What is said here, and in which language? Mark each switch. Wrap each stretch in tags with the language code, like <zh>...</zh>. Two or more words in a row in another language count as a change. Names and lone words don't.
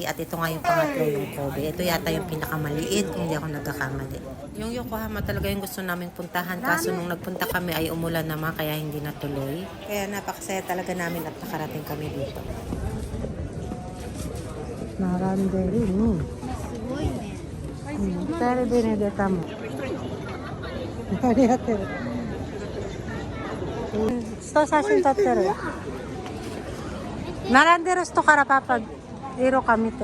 <tl>At ito nga yung pangatlo yung Kobe. Ito yata yung pinakamaliit kung hindi ako nagkakamali. Yung Yokohama talaga yung gusto namin puntahan. Kaso nung nagpunta kami ay umulan naman kaya hindi natuloy. Kaya napakasaya talaga namin at nakarating kami dito. Naranderi ni.</tl> <ja>すごいね。 2人でね、出たもん。ありがとう。人写真撮ってる。並んでる人からパパ、色か見て。</ja>